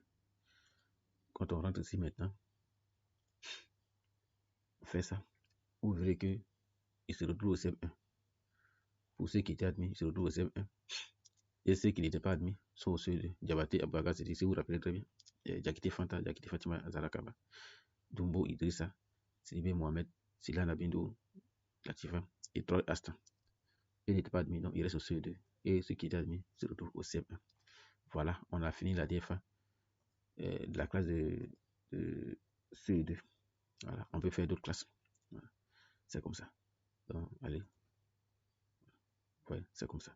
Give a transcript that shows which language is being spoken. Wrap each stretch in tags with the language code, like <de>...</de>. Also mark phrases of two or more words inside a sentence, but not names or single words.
<fr>Quand on rentre ici maintenant, on fait ça. Vous verrez que il se retrouve au CM1. Pour ceux qui étaient admis, ils se retrouvent au CM1. Et ceux qui n'étaient pas admis sont au CE2. Diabaté Abaga, c'est si vous vous rappelez très bien. Diakité Fanta, Diakité Fatima Zarakaba, Dumbo Idrissa, Sidibé Mohamed, Sila Nabindo, Latifa et Troy Aston. Ils n'étaient pas admis, donc ils restent au CE2. Et ceux qui étaient admis se retrouvent au CM1. Voilà, on a fini la DFA de la classe de CE2. Voilà, on peut faire d'autres classes. Voilà. C'est comme ça. Donc, allez. Ouais, c'est comme ça.</fr>